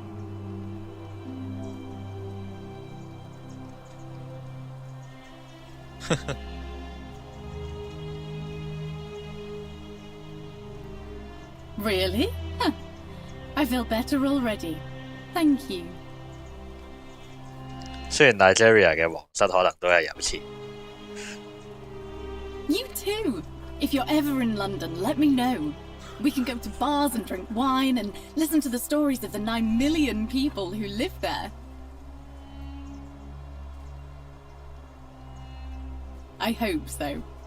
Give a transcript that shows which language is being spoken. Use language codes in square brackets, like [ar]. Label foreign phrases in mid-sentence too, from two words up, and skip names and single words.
[en] Really? Huh. I feel better already. Thank you. [yue] 雖然 Nigeria 嘅皇室可能都係有錢。 [en] You too! If you're ever in London, let me know. We can go to bars and drink wine and listen to the stories of the 9 million people who live there. I hope so.